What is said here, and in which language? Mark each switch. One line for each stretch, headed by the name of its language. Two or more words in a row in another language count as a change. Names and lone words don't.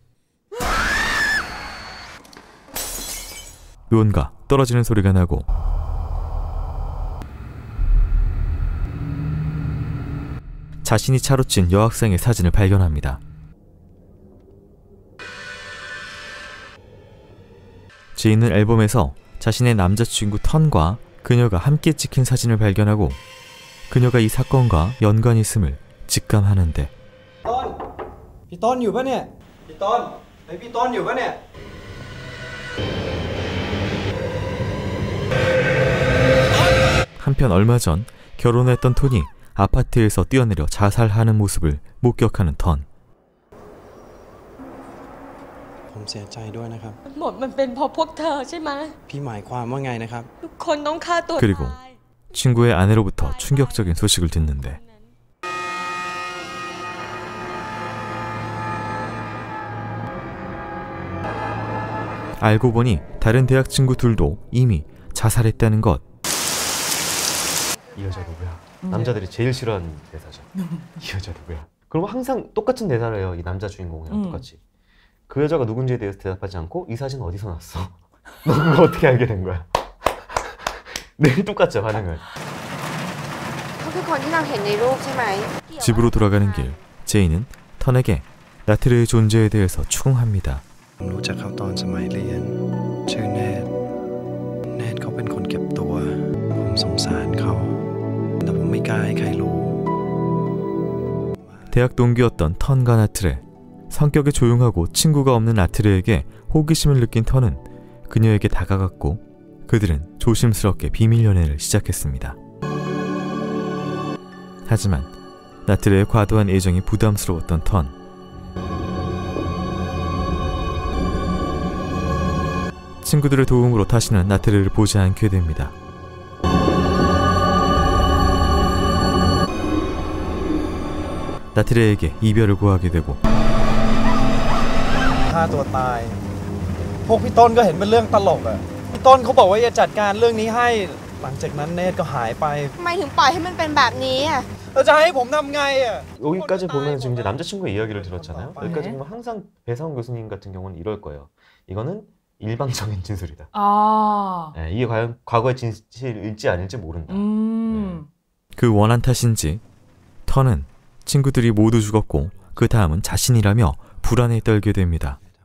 Korean: 무언가 떨어지는 소리가 나고, 자신이 차로 친 여학생의 사진을 발견합니다. 제인은 앨범에서 자신의 남자친구 턴과 그녀가 함께 찍힌 사진을 발견하고, 그녀가 이 사건과 연관이 있음을 직감하는데,
Thai: พี่ต้นอยู่ปะเนี่ยพี่ต้นเฮ้ยพี่ต้นอยู่ปะเนี่ย
Korean: 한편 얼마 전 결혼했던 톤이 아파트에서 뛰어내려 자살하는 모습을 목격하는 턴.
Thai: ผมเสียใจด้วยนะครับ หมดมันเป็นเพราะพวกเธอใช่ไหม พี่หมายความว่าไงนะครับ ทุกคนต้องฆ่าตัว
Korean: 그리고
Thai: ตาย
Korean: 친구의 아내로부터 충격적인 소식을 듣는데 알고 보니 다른 대학 친구 둘도 이미 자살했다는 것. 이 여자 누구야? 남자들이 제일 싫어하는 대사죠. 이 여자 누구야? 그럼 항상 똑같은 대사를 해요. 이 남자 주인공이랑 똑같이. 그 여자가 누군지에 대해서 대답하지 않고 이 사진 어디서 났어? 너 그거 어떻게 알게 된 거야? 늘 똑같죠 반응은.
Thai: เขาคือคนที่เราเห็นในรูปใช่ไหม
Korean: 집으로 돌아가는 길, 제이는 턴에게 나트르의 존재에 대해서 추궁합니다.
Thai: ผมรู้จักเขาตอนสมัยเรียนชื่อเนธเขาเป็นคนเก็บตัวผมสงสารเขาแต่ผมไม่กล้าให้ใครรู้
Korean: 대학 동기였던 턴과 나트레. 성격이 조용하고 친구가 없는 나트레에게 호기심을 느낀 턴은 그녀에게 다가갔고 그들은 조심스럽게 비밀 연애를 시작했습니다. 하지만 나트레의 과도한 애정이 부담스러웠던 턴. 친구들의 도움으로 다시는 나트레를 보지 않게 됩니다. 나트레에게 이별을 구하게 되고
Thai: ฆ่าตัวตายพวกพี่ต้นก็เห็นเป็นเรื่องตลกอ่ะพี่ต้นเขาบอกว่าจะจัดการเรื่องนี้ให้หลังจากนั้นเนธก็หายไป ทำไมถึงปล่อยให้มันเป็นแบบนี้อ่ะ แล้วจะให้ผมทำไงอ่ะ
Korean: 여기까지 보면 지금 이제 남자친구의 이야기를 들었잖아요. 여기까지 보면 항상 배상훈 교수님 같은 경우는 이럴 거예요. 이거는 일방적인 진술이다. 아. 네, 이게 과연 과거의 진실일지 아닐지 모른다. 그 원한 탓인지 턴은 친구들이 모두 죽었고 그 다음은 자신이라며 불안에 떨게 됩니다.